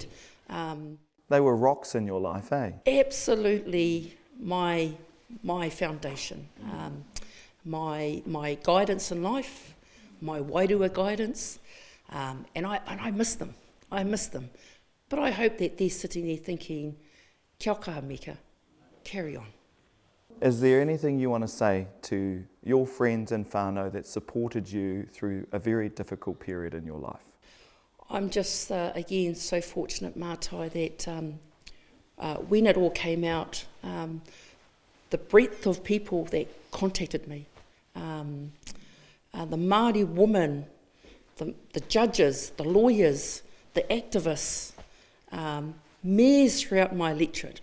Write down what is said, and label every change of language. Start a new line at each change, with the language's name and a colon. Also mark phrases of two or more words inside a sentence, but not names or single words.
English: They were rocks in your life, eh? Absolutely my foundation. My guidance in life, my wairua guidance, and I miss them. I miss them. But I hope that they're sitting there thinking,
Māori: kia ora kaha Meka,
English: carry on. Is there anything you want to say to your friends and whānau that supported you through a very difficult period in your life? I'm just, again, so fortunate, Matai, that when it all came out, the breadth of people that contacted me, the Māori woman, the judges, the lawyers, the activists, mayors throughout my electorate.